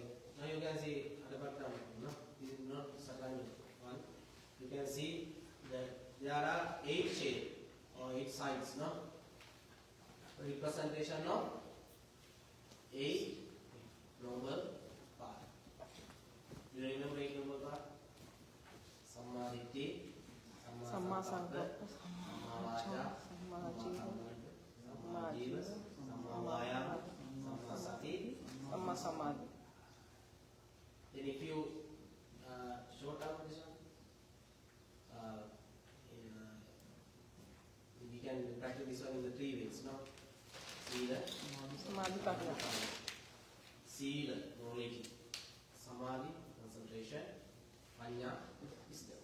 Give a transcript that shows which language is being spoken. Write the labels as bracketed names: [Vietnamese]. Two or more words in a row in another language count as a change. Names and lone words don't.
[English] Now you can see at the bottom, this is not second one. You can see that there are 8 shapes or 8 sides, representation of 8 noble paths. Do you remember 8 noble paths? [Pali] Samma ditti, Samma sankappa, Sankappa, samma vaca, Samma samma Jiva, samma jiva, samma vayama, samma sati. Samma Samadhi. [English] Then if you short down this one, we can practice this one in the 3 ways, [Pali] Sila, Samadhi Pagya. Sila, [English] knowledge, Samadhi, concentration, Panya, wisdom.